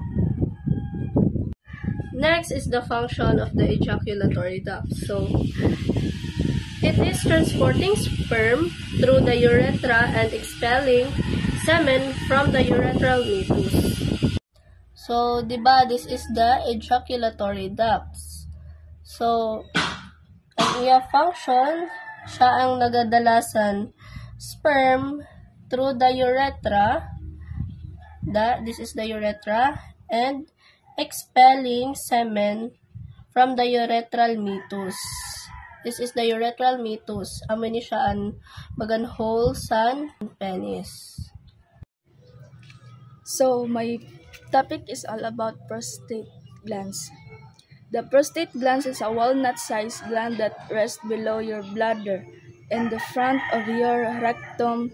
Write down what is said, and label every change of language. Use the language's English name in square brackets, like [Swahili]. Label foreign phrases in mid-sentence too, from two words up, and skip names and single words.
[English] Next is the function of the ejaculatory duct. So, it is transporting sperm through the urethra and expelling semen from the urethral meatus. So, diba, this is the ejaculatory ducts. So, [Hiligaynon] ang iya function, siya ang nagadalasan [English] sperm through the urethra, this is the urethra, and expelling semen from the urethral meatus. This is the urethral meatus. [Hiligaynon] Amo ni siya ang bagan hole sa penis. [English] So, my topic is all about prostate glands. The prostate gland is a walnut-sized gland that rests below your bladder in the front of your rectum.